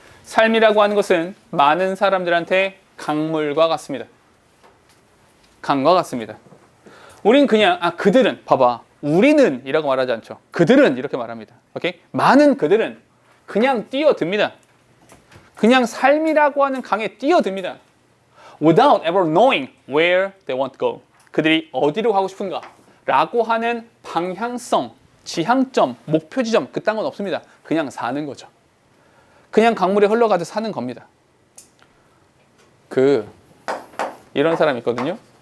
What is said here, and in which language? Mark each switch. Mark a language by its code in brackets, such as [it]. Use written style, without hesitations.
[ko] 삶이라고 하는 것은 많은 사람들한테 강물과 같습니다. 강과 같습니다. 우린 그냥 그들은 봐봐. 우리는 이라고 말하지 않죠. 그들은 이렇게 말합니다. 오케이? 많은 그들은 그냥 뛰어듭니다. 그냥 삶이라고 하는 강에 뛰어듭니다. [en] Without ever knowing where they want to go. [ko] 그들이 어디로 가고 싶은가 라고 하는 방향성, 지향점, 목표 지점 그딴 건 없습니다. 그냥 사는 거죠. 그냥 강물에 흘러가듯 사는 겁니다. 이런 사람 있거든요.